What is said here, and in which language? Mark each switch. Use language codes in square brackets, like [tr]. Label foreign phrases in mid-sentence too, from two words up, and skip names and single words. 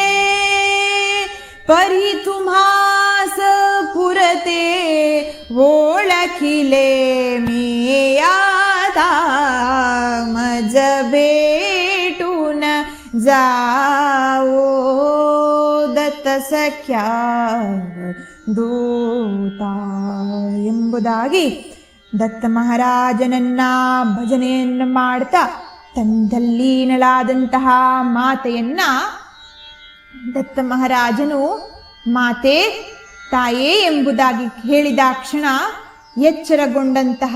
[mr] परी तुम्हास पुरते ओळखिले मी आता, मज भेटून जाओ दत्त सख्य [kn] ದೂತ ಎಂಬುದಾಗಿ ದತ್ತ ಮಹಾರಾಜನನ್ನ ಭಜನೆಯನ್ನು ಮಾಡ್ತಾ ತನ್ನದಲ್ಲೀನಲಾದಂತಹ ಮಾತೆಯನ್ನ ದತ್ತ ಮಹಾರಾಜನು ಮಾತೆ, ತಾಯೇ ಎಂಬುದಾಗಿ ಹೇಳಿದಾಕ್ಷಣ ಎಚ್ಚರಗೊಂಡಂತಹ